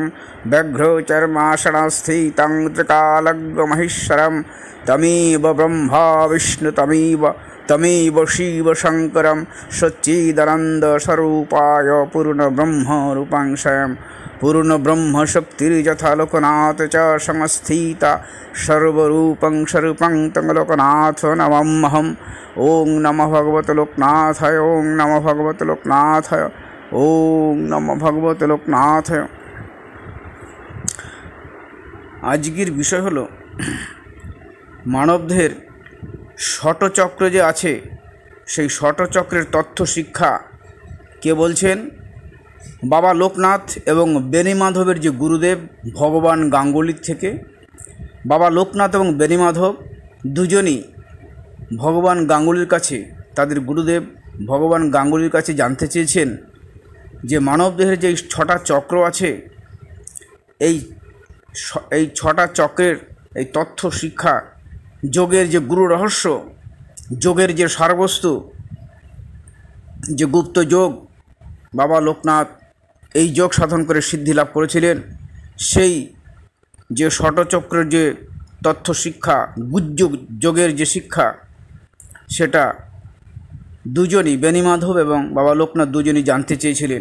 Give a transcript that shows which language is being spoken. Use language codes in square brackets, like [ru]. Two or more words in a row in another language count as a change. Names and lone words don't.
[sa] व्याघ्रचर्मासनस्थितं त्रिकालज्ञमहेश्वरं तमेव ब्रह्मा विष्णु तमेव शिवशङ्करं सच्चिदानन्दस्वरूपाय पूर्णब्रह्मरूपं स्वयं पूर्णब्रह्मशक्तिर्यथा लोकनाथ च संस्थिता सर्वरूपं स्वरूपं तं लोकनाथ नमाम्यहम्। ओं नमः भगवते लोकनाथाय, ओं नमः भगवते लोकनाथाय, ओं नमः भगवते लोकनाथाय। [bn] আজকের বিষয় হলো মানবদেহের ষটচক্র যে আছে সেই ষটচক্রের তথ্য শিক্ষা কে বলছেন বাবা লোকনাথ এবং বেণীমাধবের যে গুরুদেব ভগবান গাঙ্গুলীর থেকে। বাবা লোকনাথ এবং বেণীমাধব দুজনই ভগবান গাঙ্গুলীর কাছে তাদের গুরুদেব ভগবান গাঙ্গুলীর কাছে জানতে চেয়েছেন যে মানবদেহের যে ছটা চক্র আছে এই ছটা চক্রের এই তথ্য শিক্ষা যোগের যে গুরু রহস্য, যোগের যে সারবস্তু, যে গুপ্ত যোগ বাবা লোকনাথ এই যোগ সাধন করে সিদ্ধি লাভ করেছিলেন, সেই যে ষটচক্রের যে তথ্য শিক্ষা, গুহ্য যোগের যে শিক্ষা, সেটা দুজনই বেনীমাধব এবং বাবা লোকনাথ দুজনই জানতে চেয়েছিলেন।